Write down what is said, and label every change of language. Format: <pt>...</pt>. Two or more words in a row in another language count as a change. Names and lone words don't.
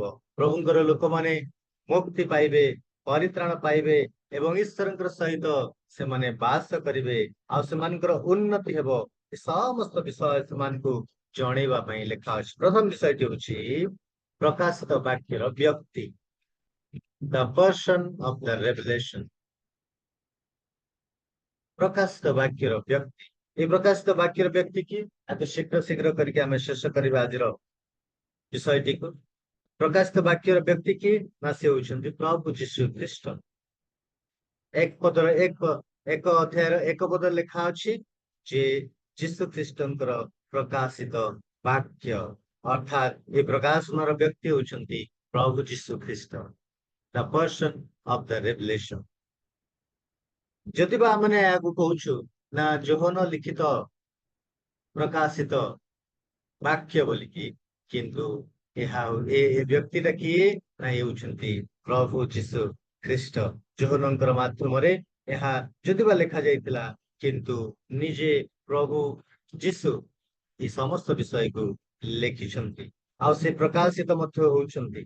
<or>ପ୍ରଭୁଙ୍କର ଲୋକମାନେ ମୁକ୍ତି ପାଇବେ, ପରିତ୍ରାଣ ପାଇବେ ଏବଂ ଈଶ୍ୱରଙ୍କର ସହିତ ସେମାନେ ବାସ କରିବେ, ଆଉ ସେମାନଙ୍କର ଉନ୍ନତି ହେବ। ଏ ସମସ୍ତ ବିଷୟ ସେମାନଙ୍କୁ ଜଣେଇବା ପାଇଁ ଲେଖା ଅଛି। ପ୍ରଥମ ବିଷୟଟି ହେଉଛି ପ୍ରକାଶିତ ବାକ୍ୟର ବ୍ୟକ୍ତି,</or> <en>the person of the revelation।</en> <or>ପ୍ରକାଶିତ ବାକ୍ୟର ବ୍ୟକ୍ତି, এই ପ୍ରକାଶିତ ବାକ୍ୟର ବ୍ୟକ୍ତି କି ଏତେ ଶୀଘ୍ର କରିକି ଆମେ ଶେଷ କରିବା ଆଜିର ବିଷୟଟିକୁ। ପ୍ରକାଶିତ ବାକ୍ୟର ବ୍ୟକ୍ତି କି ନା ସେ ହଉଛନ୍ତି ପ୍ରଭୁ ଯୀଶୁ ଖ୍ରୀଷ୍ଟ। ଏକ ଅଧ୍ୟାୟର ଏକ ପଦରେ ଲେଖା ଅଛି ଯେ ଯୀଶୁ ଖ୍ରୀଷ୍ଟଙ୍କର ପ୍ରକାଶିତ ବାକ୍ୟ, ଅର୍ଥାତ୍ ଏ ପ୍ରକାଶନର ବ୍ୟକ୍ତି ହଉଛନ୍ତି ପ୍ରଭୁ ଯୀଶୁ ଖ୍ରୀଷ୍ଟ,</or> <en>the person of the revelation।</en> <or>ଯଦି ବା ଆମେ ଏହାକୁ କହୁଛୁ ନା ଯୋହନ ଲିଖିତ ପ୍ରକାଶିତ ବାକ୍ୟ ବୋଲିକି, କିନ୍ତୁ ଏହା ଏ ବ୍ୟକ୍ତିଟା କିଏ ନା ହେଉଛନ୍ତି ପ୍ରଭୁ ଯୀଶୁ ଖ୍ରୀଷ୍ଟ। ଯୋହନଙ୍କର ମାଧ୍ୟମରେ ଏହା ଯଦି ବା ଲେଖା ଯାଇଥିଲା, କିନ୍ତୁ ନିଜେ ପ୍ରଭୁ ଯୀଶୁ ଏ ସମସ୍ତ ବିଷୟକୁ ଲେଖିଛନ୍ତି, ଆଉ ସେ ପ୍ରକାଶିତ ମଧ୍ୟ ହଉଛନ୍ତି।</or>